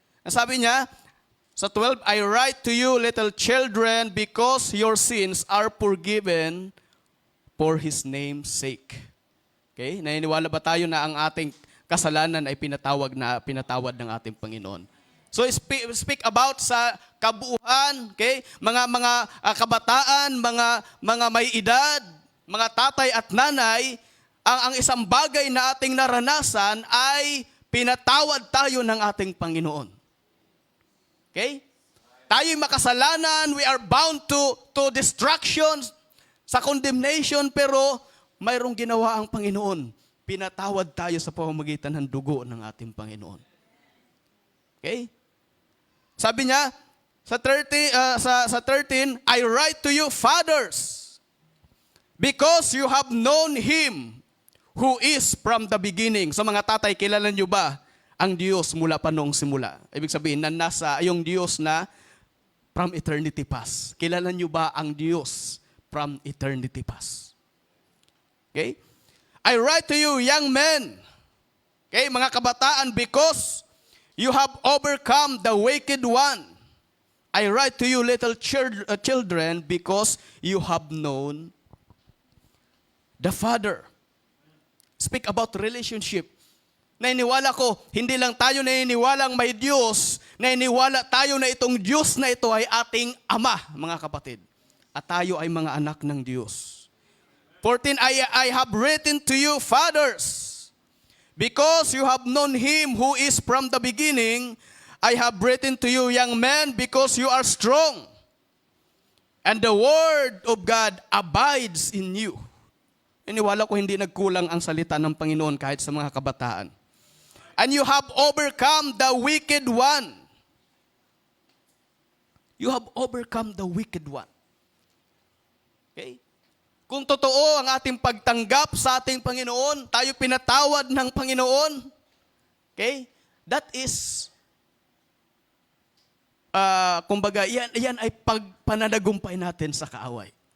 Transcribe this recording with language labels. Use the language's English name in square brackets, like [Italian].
[Filipino] Ang sabi niya, sa 12, [English] I write to you, little children, because your sins are forgiven for His name's sake. Okay? [Filipino] Naniniwala ba tayo na ang ating kasalanan ay pinatawad ng ating Panginoon? [English] So speak about [Filipino] sa kabuuan, [English] okay? [Filipino] Mga kabataan, mga may edad, mga tatay at nanay, ang isang bagay na ating naranasan ay pinatawad tayo ng ating Panginoon. Okay? Tayo'y makasalanan, [English] we are bound to destruction, [Filipino] sa condemnation, pero mayroong ginawa ang Panginoon. Pinatawad tayo sa pamamagitan ng dugo ng ating Panginoon. Okay? Sabi niya, sa 13, [English] I write to you, fathers, because you have known Him who is from the beginning. [Filipino] So mga tatay, kilala niyo ba ang Diyos mula pa noong simula? Ibig sabihin, na nasa yung Diyos na [English] from eternity past. [Filipino] Kilala niyo ba ang Diyos [English] from eternity past? [Filipino] Okay? [English] I write to you, young men, okay, [Filipino] mga kabataan, [English] because you have overcome the wicked one. I write to you, little children, because you have known the Father. Speak about relationship. [Filipino] Naniniwala ko, hindi lang tayo naniniwalang may Diyos, naniniwala tayo na itong Diyos na ito ay ating Ama, mga kapatid. At tayo ay mga anak ng Diyos. [English] 14, I have written to you, fathers, because you have known Him who is from the beginning. I have written to you, young men, because you are strong, and the word of God abides in you. [Filipino] Iniwala ko hindi nagkulang ang salita ng Panginoon kahit sa mga kabataan. [English] And you have overcome the wicked one. You have overcome the wicked one. Okay? [Filipino] Kung totoo ang ating pagtanggap sa ating Panginoon, tayo pinatawad ng Panginoon, okay? [English] That is, [Filipino] kumbaga, yan ay pagpananagumpay natin sa kaaway.